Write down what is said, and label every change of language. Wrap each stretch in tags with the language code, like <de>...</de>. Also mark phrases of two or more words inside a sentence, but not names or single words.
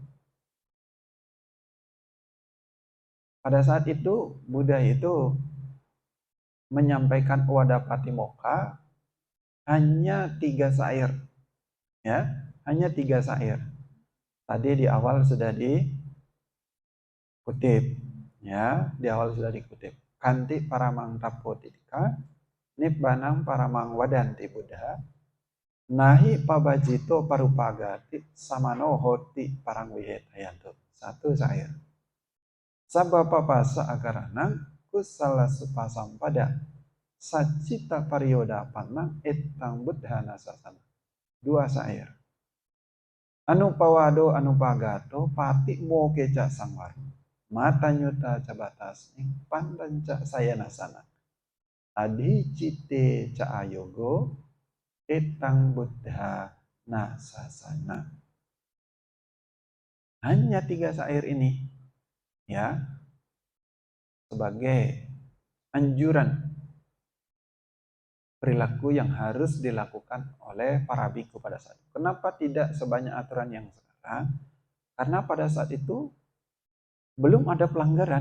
<id>Pada saat itu Buddha itu menyampaikan Owada Patimokkha hanya 3 syair. Ya, hanya 3 syair. Tadi di awal sudah dikutip, ya, di awal sudah dikutip.</id> <pi>Kanti paramang tapotika, nibbanang paramang wadanti Buddha, nahi pabajito parupagati, samano hoti parang wihetayanto.</pi> <id>1 syair.</id> <pi>Sabba papasa agaranang kusala supasam pada sacita parioda panang etang buddhana sasana.</pi> <id>2 syair.</id> <pi>Anu pawado anu pagato pati mo keca sangwar mata nyuta cabatas pandanca saya nasana adi cite ca ayogo etang buddha nasasana.</pi> <id>Hanya 3 syair ini, ya, sebagai anjuran perilaku yang harus dilakukan oleh para biku pada saat itu. Kenapa tidak sebanyak aturan yang sekarang? Karena pada saat itu belum ada pelanggaran.</id>